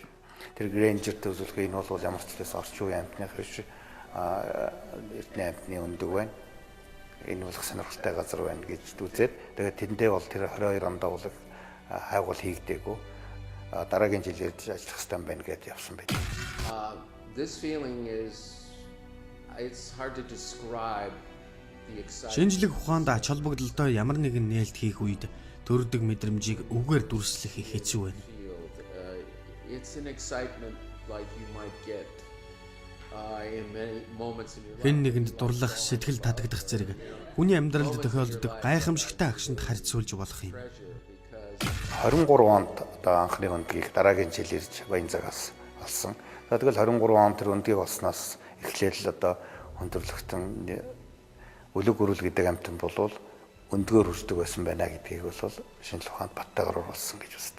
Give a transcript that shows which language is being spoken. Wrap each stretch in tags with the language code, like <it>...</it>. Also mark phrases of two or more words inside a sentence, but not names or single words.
<mn>Тэр Грэнжертэй үзүүлэх энэ бол ямар ч талаас орчин үеийн амьтных биш эртний амьтны өндөг байна. Энэ бол сонирхолтой газар байна гэж үзээд тэгээд тэндээ бол тэр 22 онд бол хайгуул хийгдээгүй. дараагийн жил ирж ажиллах хэрэгтэй байна гэдээ явсан байх.</mn> <en>This feeling it's hard to describe the excitement.</en> <mn>Шинжлэх ухаанд ач холбогдолтой ямар нэгэн нээлт хийх үед төрдөг мэдрэмжийг үгээр дүрслэх их хэцүү байна.</mn> <en>It's an excitement like you might get in many moments in your life.</en> <mn>Хэн нэгэнд дурлах, сэтгэл татагдах зэрэг хүний амьдралд тохиолддог гайхамшигтай агшинд харьцуулж болох юм. 23 онд одоо анхны өндгийг дараагийн жил ирж Баянзагаас олсон. Тэгэл 23 он тэр өндгийг олсноос эхлээл л одоо өндөрлөгтөн үлэг гөрүүл гэдэг амтан болвол өндгөөр үрждэг байсан байна гэдгийг бол шинжлэх ухаанд баттайгаар оруулсан гэж үздэг.</mn>